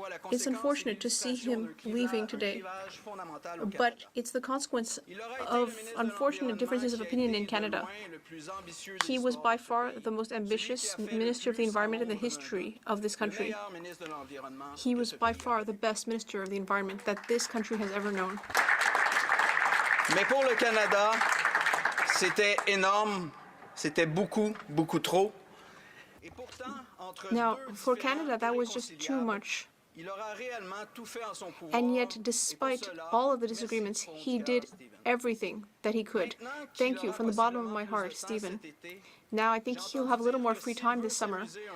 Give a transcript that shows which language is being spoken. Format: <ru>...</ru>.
<en>It's unfortunate to see him leaving today, but it's the consequence of unfortunate differences of opinion in Canada. He was by far the most ambitious Minister of the Environment in the history of this country. He was by far the best Minister of the Environment that this country has ever known.</en> <fr>Mais pour le Canada, c'était énorme, c'était beaucoup, beaucoup trop.</fr> <en>Now, for Canada, that was just too much. And yet, despite all of the disagreements, he did everything that he could. Thank you from the bottom of my heart, Stephen. Now, I think he'll have a little more free time this summer.</en>